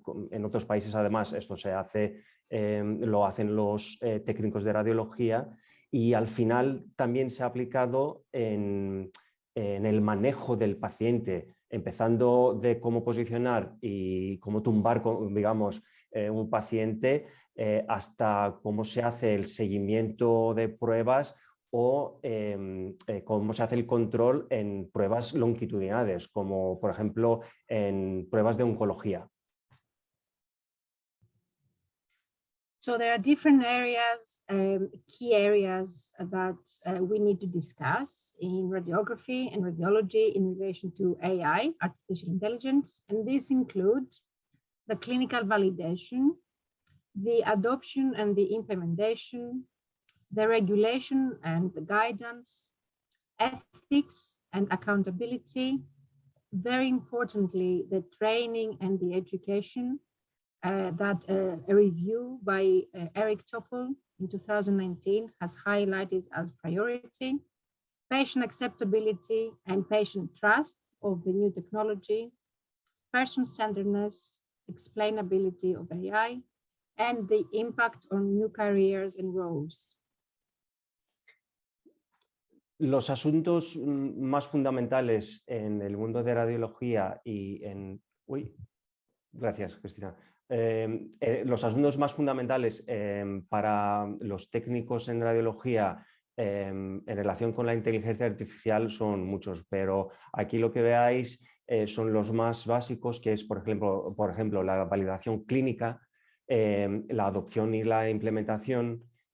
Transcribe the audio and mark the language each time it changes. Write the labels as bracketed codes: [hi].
[es] en otros países además esto se hace, lo hacen los técnicos de radiología, y al final también se ha aplicado en el manejo del paciente, empezando de cómo posicionar y cómo tumbar, digamos, un paciente, hasta cómo se hace el seguimiento de pruebas o cómo se hace el control en pruebas longitudinales, como por ejemplo en pruebas de oncología. [en] So there are different areas, key areas that we need to discuss in radiography and radiology in relation to AI, artificial intelligence, and these include the clinical validation, the adoption and the implementation, the regulation and the guidance, ethics and accountability, very importantly, the training and the education that a review by Eric Topol in 2019 has highlighted as priority, patient acceptability and patient trust of the new technology, person-centeredness, explainability of AI, and the impact on new careers and roles. [es] Los asuntos más fundamentales en el mundo de radiología y en... Uy, gracias, Cristina. Los asuntos más fundamentales para los técnicos en radiología en relación con la inteligencia artificial son muchos, pero aquí lo que veáis son los más básicos, que es, por ejemplo la validación clínica, la adopción y la implementación,